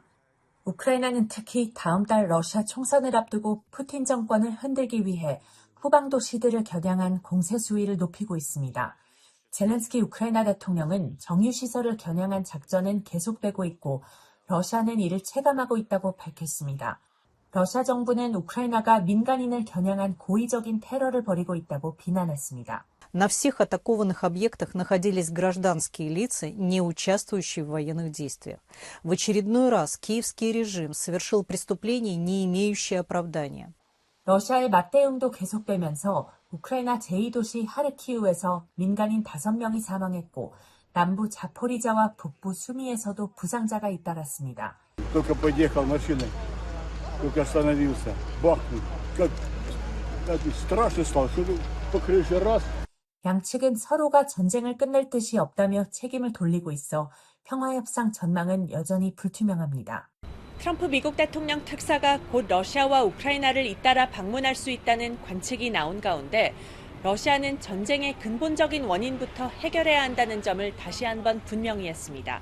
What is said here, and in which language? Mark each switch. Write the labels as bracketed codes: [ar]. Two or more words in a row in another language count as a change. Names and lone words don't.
[ko] 우크라이나는 특히 다음 달 러시아 총선을 앞두고 푸틴 정권을 흔들기 위해 후방 도시들을 겨냥한 공세 수위를 높이고 있습니다. 젤렌스키 우크라이나 대통령은 정유시설을 겨냥한 작전은 계속되고 있고 러시아는 이를 체감하고 있다고 밝혔습니다. 러시아 정부는 우크라이나가 민간인을 겨냥한 고의적인 테러를 벌이고 있다고 비난했습니다. [ru] На всех атакованных объектах находились гражданские лица, не участвующие в военных действиях. В очередной раз киевский режим совершил преступление, не имеющее оправдания. [ko] 러시아의 맞대응도 계속되면서 우크라이나 제2도시 하르키우에서 민간인 5명이 사망했고 남부 자포리자와 북부 수미에서도 부상자가 잇따랐습니다. [ru] Только подъехал машиной, только остановился, бахнул. Как страшно стало, что по крыше раз. [ko] 양측은 서로가 전쟁을 끝낼 뜻이 없다며 책임을 돌리고 있어 평화협상 전망은 여전히 불투명합니다. 트럼프 미국 대통령 특사가 곧 러시아와 우크라이나를 잇따라 방문할 수 있다는 관측이 나온 가운데 러시아는 전쟁의 근본적인 원인부터 해결해야 한다는 점을 다시 한번 분명히 했습니다.